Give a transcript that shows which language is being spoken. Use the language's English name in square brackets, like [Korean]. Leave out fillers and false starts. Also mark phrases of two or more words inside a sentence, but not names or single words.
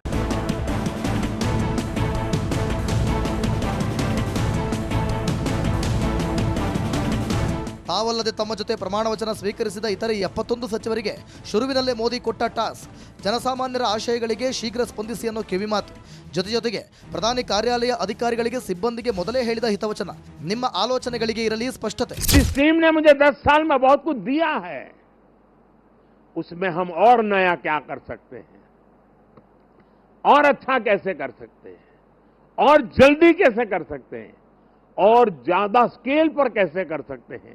[Kannada] ತಾವಲ್ಲದೆ ತಮ್ಮ ಜೊತೆ ಪ್ರಮಾಣ ವಚನ ಸ್ವೀಕರಿಸಿದ ಇತರೆ 71 ಸಚಿವರಿಗೆ ಶುರುವಿನಲ್ಲೇ ಮೋದಿ ಕೊಟ್ಟ ಟಾಸ್ಕ್. ಜನಸಾಮಾನ್ಯರ ಆಶಯಗಳಿಗೆ ಶೀಘ್ರ ಸ್ಪಂದಿಸಿ ಅನ್ನೋ ಕಿವಿಮಾತು. ಜೊತೆಗೆ ಪ್ರಧಾನಿ ಕಾರ್ಯಾಲಯ ಅಧಿಕಾರಿಗಳಿಗೆ ಸಿಬ್ಬಂದಿಗೆ ಮೊದಲೇ ಹೇಳಿದ ಹಿತವಚನ. ನಿಮ್ಮ ಆಲೋಚನೆಗಳಿಗೆ ಇರಲಿ ಸ್ಪಷ್ಟತೆ. [Hindi] जिस टीम ने मुझे 10 साल में बहुत कुछ दिया है, उसमें हम और नया क्या कर सकते हैं, और अच्छा कैसे कर सकते हैं, और जल्दी कैसे कर सकते हैं, और ज्यादा स्केल पर कैसे कर सकते हैं.